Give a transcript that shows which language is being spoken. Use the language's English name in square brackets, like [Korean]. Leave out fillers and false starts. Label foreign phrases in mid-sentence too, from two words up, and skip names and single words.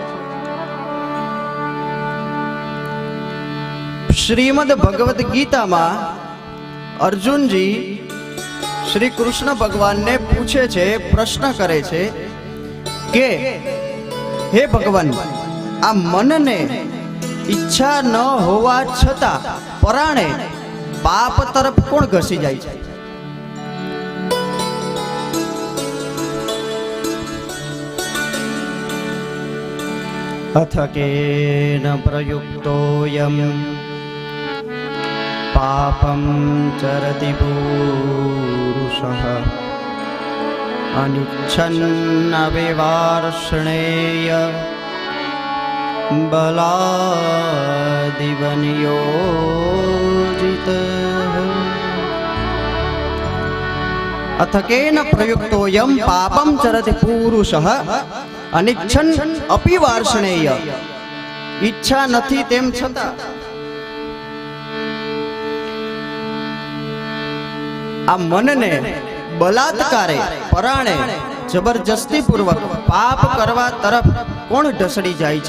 [Gujarati] શ્રીમદ ભગવદ્ ગીતામાં અર્જુનજી શ્રી કૃષ્ણ ભગવાનને પૂછે છે, પ્રશ્ન કરે છે કે હે ભગવાન, આ મનને ઈચ્છા ન હોવા છતાં પરાણે પાપ તરફ કોણ ઘસી જાય છે? [Sanskrit] अथ केन प्रयुक्तोऽयं पापं चरति पूरुषः अनिच्छन्नविवार्ष्णेय बलादिव नियोजितः। अथ केन प्रयुक्तोऽयं पापं चरति पूरुषः अनिच्छन् अपि वार्ष्णेय। [Gujarati] ઈચ્છા નથી તેમ છતાં આ મનને બલાત્કારે પરાણે જબરજસ્તી પૂર્વક પાપ કરવા તરફ કોણ ઢસડી જાય છે?